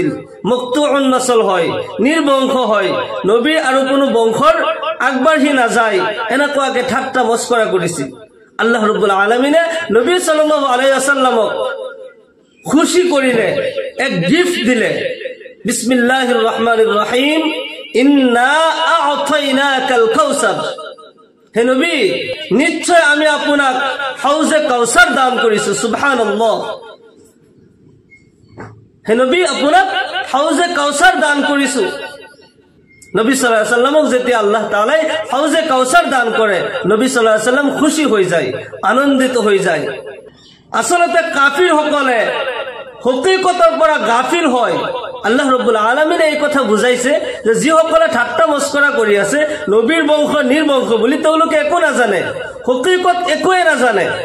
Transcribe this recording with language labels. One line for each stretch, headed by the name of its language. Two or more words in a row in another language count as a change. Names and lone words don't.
Arabic: مقطوع النسل
Assamese: হয়, নিৰ্বংশ হয়, নবী আৰু কোনো বংশৰ আগবাঢ়ি নাযায়, এনেকুৱাকে ঠাট্টা মস্কৰা কৰিছিল।
Arabic: الله رب العالمين
Assamese: নবী
Arabic: صلى الله عليه وسلم
Assamese: খুশি কৰিলে, এক গিফট দিলে।
Arabic: بسم الله الرحمن الرحيم, إنا أعطيناك الكوثر.
Assamese: হে নবী, নিশ্চয় আমি আপোনাক হাউজে কাউসাৰ দান কৰিছো। সুবহানাল্লাহ। হে নবী, আপোনাক হাউজে কাউসাৰ দান কৰিছো। নবী
Arabic: صلى الله عليه وسلم
Assamese: যেতিয়া
Arabic: الله تعالى
Assamese: হাউজে কাউসাৰ দান কৰে, নবী
Arabic: صلى الله عليه وسلم
Assamese: খুশি হৈ যায়, আনন্দিত হৈ যায়। আসলতে কাফিৰ সকলে হকীকতৰ পৰা গাফিল হয়।
Arabic: الله رب العالمين
Assamese: এই কথা বুজাইছে যে যিসকলে ঠাট্টা মস্কৰা কৰি আছে, নবীৰ বংশ নিৰ্বংশ বুলি, তেওঁলোকে একো নাজানে, হকীকত একোৱে নাজানে।